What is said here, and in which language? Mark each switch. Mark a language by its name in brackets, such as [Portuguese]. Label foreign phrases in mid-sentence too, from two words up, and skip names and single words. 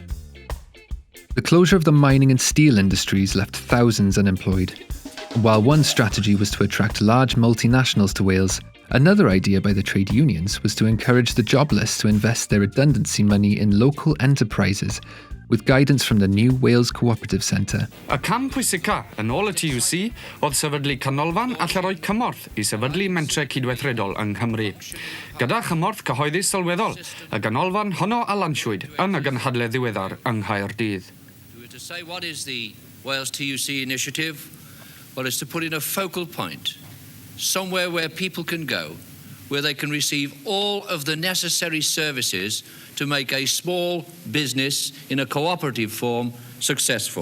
[English] The closure of the mining and steel industries left thousands unemployed. While one strategy was to attract large multinationals to Wales, another idea by the trade unions was to encourage the jobless to invest their redundancy money in local enterprises, with guidance from the new Wales Co-operative Centre. [Welsh] Y cam pwysica yn ôl y TUC oedd sefydlu canolfan a lle roi cymorth i sefydlu mentre cydweithredol yng Nghymru. Gyda chymorth cyhoeddus sylweddol, y ganolfan honno a lansiwyd yn y gynhadledd ddiweddar yng Nghaerdydd. [English] To say what is the Wales TUC initiative? Well, it's to put in a focal point, somewhere where people can go, where they can receive all of the necessary services to make a small business in a cooperative form successful.